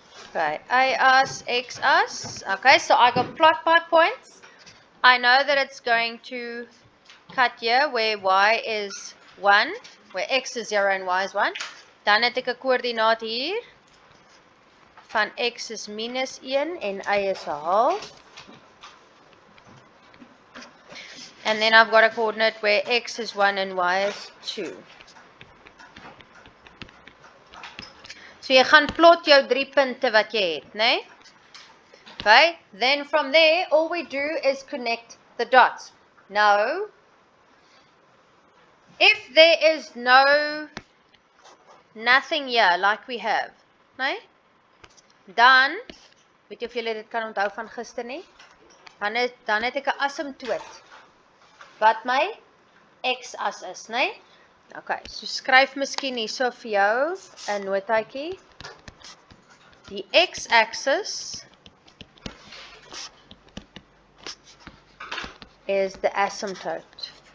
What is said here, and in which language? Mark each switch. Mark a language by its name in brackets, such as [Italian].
[English] Okay, A as, X as. Okay, so I got plot by points. I know that it's going to cut here where y is 1, where x is 0 and y is 1. [Afrikaans] Dan het ek 'n koördinaat hier van x is minus 1 en y is 'n half. [English] And then I've got a coordinate where x is 1 and y is 2. [Afrikaans] So jy gaan plot jou 3 punte wat jy het, né? [English] Okay, then from there all we do is connect the dots. Now, if there is nothing here like we have, né? [Afrikaans] Dan, weet jy of julle dit kan onthou van gister nie? Dan het ek 'n asymptoot wat my x-as is, né? Okay, so skryf miskien hierso vir jou 'n notaatjie. [English] Die x-axis is the asymptote.